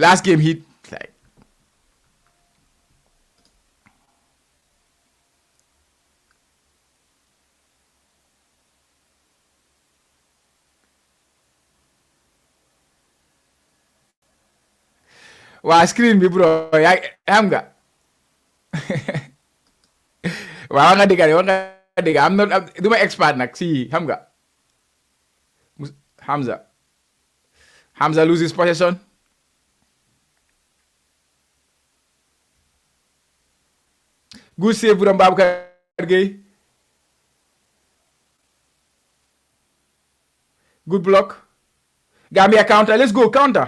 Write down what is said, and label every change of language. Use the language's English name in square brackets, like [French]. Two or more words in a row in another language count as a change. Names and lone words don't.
[English] Last game he like. [Wolof] Waa screen bi bro yaa xam nga waaw nga dégg am na du ma expert nag si xam nga [English] Hamza loses possession. Good save from Babakar Gueye. Good block. Gambia counter. Let's go counter.